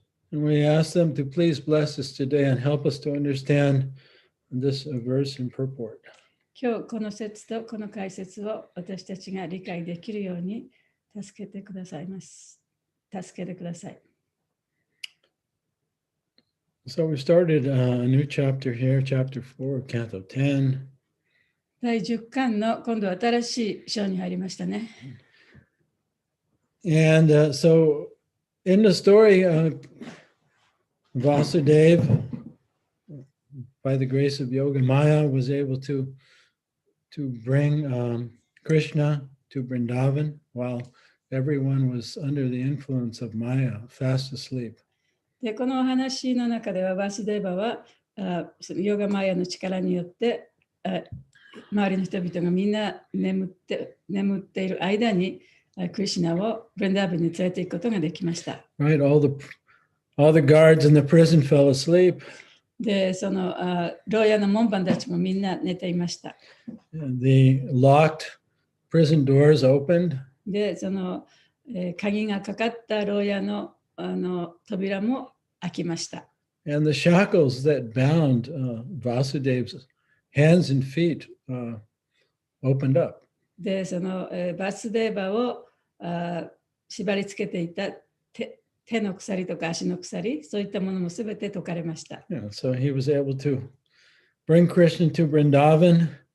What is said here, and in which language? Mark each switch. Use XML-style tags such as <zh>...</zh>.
<en>And we ask them to please bless us today and help us to understand this verse and purport.</en> <ja>今日この説とこの解説を私たちが理解できるように助けてくださいます。助けてください。</ja> <en>So we started a new chapter here, chapter 4, Canto 10.</en> <ja>第10巻の今度は新しい章に入りましたね。</ja> <en>And so in the story, Vasudeva, by the grace of Yoga Maya, was able to bring Krishna to Vrindavan while everyone was under the influence of Maya, fast asleep.</en> <ja>でこのお話の中ではバスデーバはヨガマヤの力によって周りの人々がみんな眠っている間にクリシュナをブレンダーブに連れて行くことができました。</ja> <en>Right, all the guards in the prison fell asleep.</en> <ja>で、その牢屋の門番たちもみんな寝ていました。</ja> <en>The locked prison doors opened.</en> <ja>で、その鍵がかかった牢屋の扉も開きました。</ja> <en>And the shackles that bound Vasudeva's hands and feet opened up.</en> <ja>で、そのバスデーバを縛り付けていた手の鎖とか足の鎖、そういったものもすべて解かれました。</ja> <en>Yeah, so he was able to bring Krishna to Vrindavan.</en>